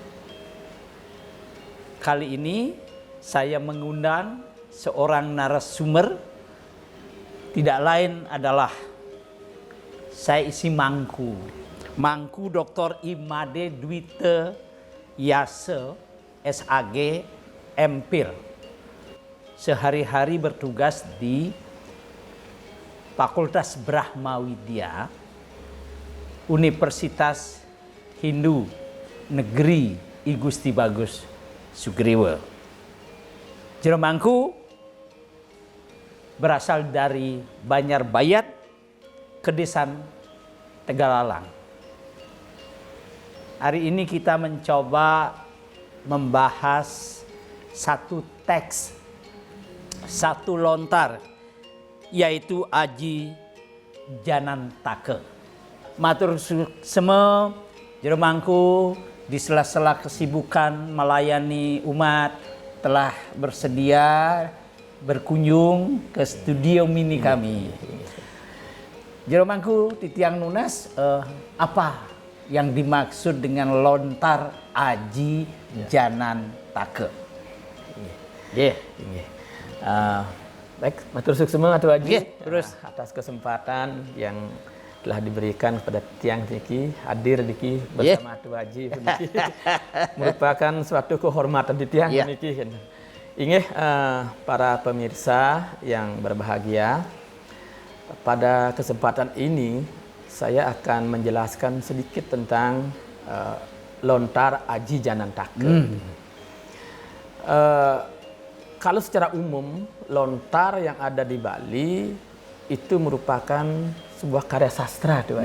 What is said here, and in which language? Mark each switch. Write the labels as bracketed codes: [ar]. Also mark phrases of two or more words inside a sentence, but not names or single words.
[id] Kali ini saya mengundang seorang narasumber, tidak lain adalah saya isi Mangku Dr. Imade Dwite Yase SAG MPhil. Sehari-hari bertugas di Fakultas Brahmawidya Universitas Hindu Negeri I Gusti Bagus Sugriwe. Jero Mangku berasal dari Banjarbayat, Kedesan Tegalalang. Hari ini kita mencoba membahas satu teks, satu lontar, yaitu Aji Janantaka. [ban] Matur seme [id] jero Mangku di sela-sela kesibukan melayani umat telah bersedia berkunjung ke studio mini kami. Jero Mangku [ban] titiang nunas [id] apa yang dimaksud dengan lontar Aji Janantaka? Baik, [ban] matur suksema [id] Atu Aji. Terus atas kesempatan yang telah diberikan kepada [ban] tiang niki hadir niki [id] bersama Atu Aji niki. Merupakan suatu kehormatan di [ban] tiang niki. [id] Inggih para pemirsa yang berbahagia, pada kesempatan ini saya akan menjelaskan sedikit tentang lontar Aji Janantaka. Kalau secara umum lontar yang ada di Bali itu merupakan sebuah karya sastra, tuh.